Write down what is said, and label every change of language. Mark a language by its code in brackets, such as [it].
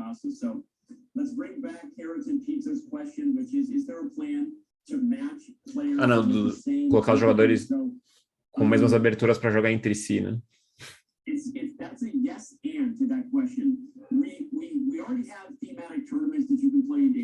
[en] So let's bring back carrots and pizza's question, which is there a plan to match players? [pt] Não, colocar os jogadores com mesmas aberturas para jogar entre si, né? [en] That's a yes and to that question. We already have thematic tournaments that you can play in.